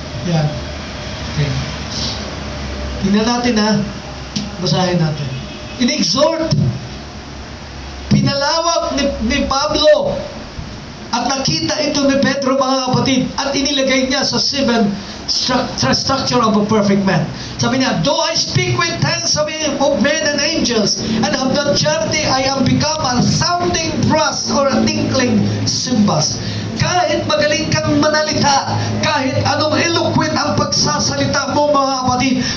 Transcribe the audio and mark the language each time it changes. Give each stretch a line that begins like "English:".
Filipino: Yan. Okay. Tingnan natin ha. Basahin natin. In-exhort. Pinalawak ni Pablo. At nakita ito ni Pedro mga kapatid. At inilagay niya sa 7 structure of a perfect man. Sabi niya,
English: though I speak with tongues of men and angels and have not charity, I am become a sounding brass or a tinkling cymbals.
Filipino: Kahit magaling kang manalita, kahit anong eloquent ang pagsasalita mo mga kapatid,